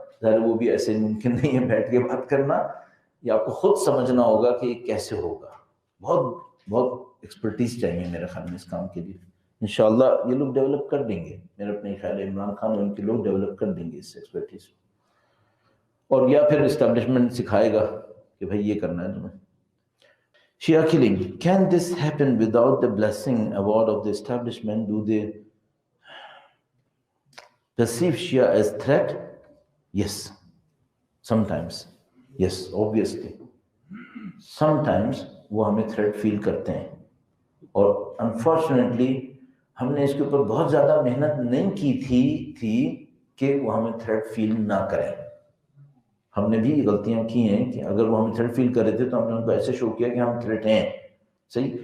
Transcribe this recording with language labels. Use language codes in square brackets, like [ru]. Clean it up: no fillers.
[ur] ظاہر وہ بھی ایسے ممکن نہیں ہے بیٹھ کے بات کرنا، یہ آپ کو خود سمجھنا ہوگا کہ یہ کیسے ہوگا. بہت بہت ایکسپرٹیز چاہیے میرے خیال میں اس کام کے لیے. انشاءاللہ یہ لوگ ڈیولپ کر دیں گے. میرا اپنے خیال ہے عمران خان اور ان کے لوگ ڈیولپ کر دیں گے اس ایکسپرٹیز کو، اور یا پھر اسٹیبلشمنٹ سکھائے گا کہ بھئی یہ کرنا ہے تمہیں. [en] Shia killing, can this happen without the blessing award of the establishment? Do they perceive Shia as threat? Yes, sometimes. Yes, obviously. [ur] Sometimes وہ ہمیں تھریٹ فیل کرتے ہیں، اور انفارچونیٹلی ہم نے اس کے اوپر بہت زیادہ محنت نہیں کی تھی کہ وہ ہمیں تھریٹ فیل نہ کریں. ہم نے بھی غلطیاں کی ہیں کہ اگر وہ ہمیں تھریٹ فیل کر رہے تھے تو ہم نے ان کو ایسے شو کیا کہ ہم تھریٹ ہیں. صحیح.